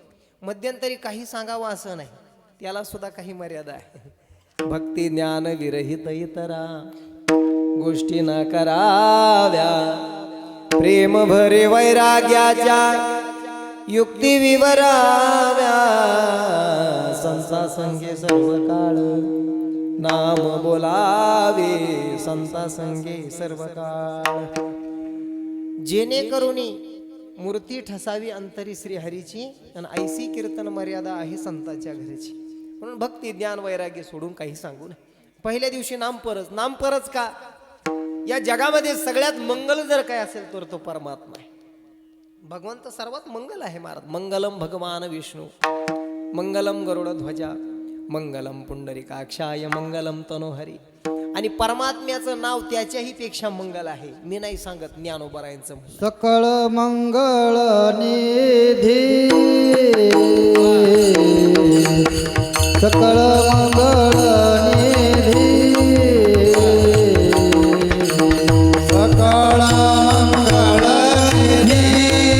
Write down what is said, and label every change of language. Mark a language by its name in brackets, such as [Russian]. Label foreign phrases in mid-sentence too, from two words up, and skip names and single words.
[Marathi] मध्यंतरी काही सांगावं असं नाही, त्याला सुद्धा काही मर्यादा आहे. भक्ती ज्ञान विरहित इतरा गोष्टी न कराव्या, प्रेम भरे वैराग्याच्या युक्ती विवराव्या. संसा संगे सर्व काळ नाम बोलावे, संता संगे सर्व काळ. जेणेकरुनी मूर्ती ठसावी अंतरी श्रीहरीची आणि ऐसी कीर्तन मर्यादा आहे संतांच्या घराची. म्हणून भक्ती ज्ञान वैराग्य सोडून काही सांगू नये. पहिल्या दिवशी नामपरच का? या जगामध्ये सगळ्यात मंगल जर काय असेल तर तो परमात्मा आहे. भगवंत सर्वात मंगल आहे महाराज. [Sanskrit] मंगलम भगवान विष्णू, मंगलम गरुड ध्वजा, मंगलम पुंडरीकाक्षाय, मंगलम तनोहरी. [Marathi] आणि परमात्म्याचं नाव त्याच्याही पेक्षा मंगल आहे. मी नाही सांगत, ज्ञानोबारायांचं. सकळ मंगळ निधी, सकळ मंगळ निधी, सकळ मंगळ निधी,